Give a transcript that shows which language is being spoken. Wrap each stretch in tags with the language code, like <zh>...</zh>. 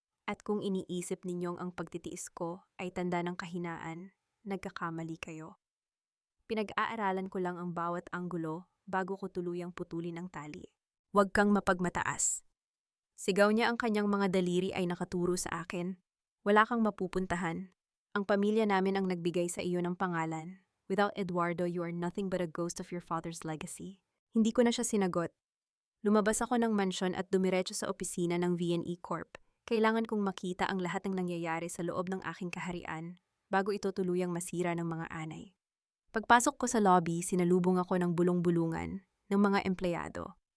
<tl>At kung iniisip ninyong ang pagtitiis ko ay tanda ng kahinaan, nagkakamali kayo. Pinag-aaralan ko lang ang bawat anggulo bago ko tuluyang putulin ang tali. Huwag kang mapagmataas. Sigaw niya, ang kanyang mga daliri ay nakaturo sa akin. Wala kang mapupuntahan. Ang pamilya namin ang nagbigay sa iyo ng pangalan.</tl> <en>Without Eduardo, you are nothing but a ghost of your father's legacy.</en> <tl>Hindi ko na siya sinagot. Lumabas ako ng mansyon at dumiretso sa opisina ng V&E Corp. Kailangan kong makita ang lahat ng nangyayari sa loob ng aking kaharian bago ito tuluyang masira ng mga anay. Pagpasok ko sa lobby, sinalubong ako ng bulong-bulungan ng mga empleyado.</tl>